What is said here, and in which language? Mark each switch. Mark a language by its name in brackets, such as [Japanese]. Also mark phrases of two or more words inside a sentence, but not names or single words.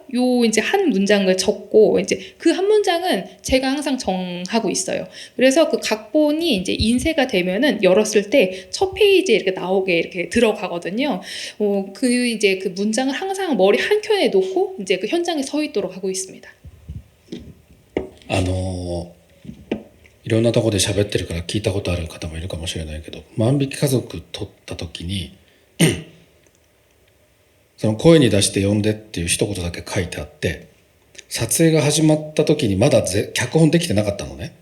[Korean] 요 이제 한 문장을 적고 이제 그 한 문장은 제가 항상 정하고 있어요. 그래서 그 각본이 이제 인쇄가 되면은 열었을 때 첫 페이지에 이렇게 나오게 이렇게 들어가거든요. 그 이제 그 문장을 항상 머리 한 켠에 놓고 이제 그 현장에 서 있도록 하고 있습니다. [Japanese] いろんなとこで喋ってるから聞いたことある方もいるかもしれないけど、万引き家族撮った時にその声に出して呼んでっていう一言だけ書いてあって、撮影が始まった時にまだ脚本できてなかったのね。